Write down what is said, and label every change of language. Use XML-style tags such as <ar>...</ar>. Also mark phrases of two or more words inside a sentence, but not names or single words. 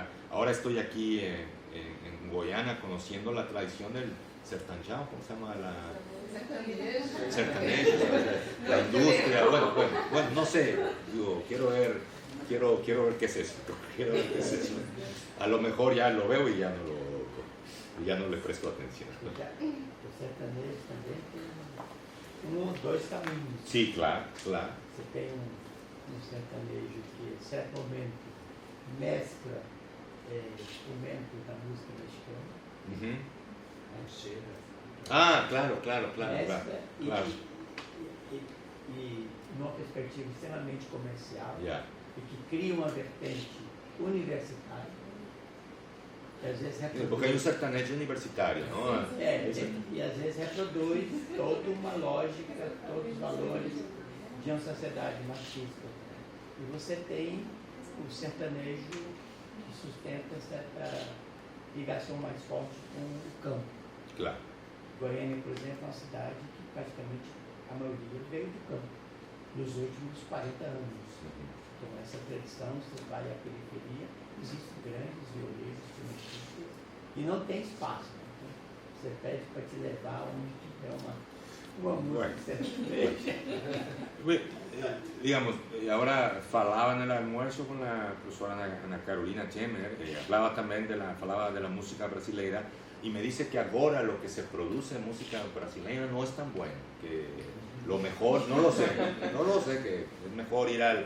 <es>Ahora estoy aquí en Goiânia conociendo la tradición del sertanjão, ¿cómo se llama? Sertanejo, la industria, bueno, no sé, digo, quiero ver qué es eso, A lo mejor ya lo veo y ya no le presto atención.</es> <pt>O sertanejo também tem dois caminhos.</pt> <es>Sí, claro.</es> <pt>Você tem um sertanejo que, em certo momento, mescla instrumentos da música mexicana.</pt> <es>Claro.</es> <pt>Mescla e numa perspectiva extremamente comercial, e que cria uma vertente universitária, que às vezes reproduz...</pt> <es>Porque hay un sertanejo universitario, ¿no?</es> <pt>E às vezes reproduz toda uma lógica, todos os valores de uma sociedade machista. E você tem o sertanejo que sustenta certa ligação mais forte com o campo.</pt> <es>Claro.</es> <pt>Goiânia, por exemplo, é uma cidade que praticamente a maioria veio do campo nos últimos 40 anos. Então, essa tradição, você vai à periferia, existem grandes violeiros, instrumentistas, e não tem espaço. Né? Então, você pede para te levar onde tiver uma música sertaneja.</pt> <es>Digamos, ahora falaba en el almuerzo con la profesora Ana Carolina Chemer, que hablaba también falaba de la música brasileira, y me dice que ahora lo que se produce en música brasileña no es tan bueno, que lo mejor, no lo sé, que es mejor ir al...</es>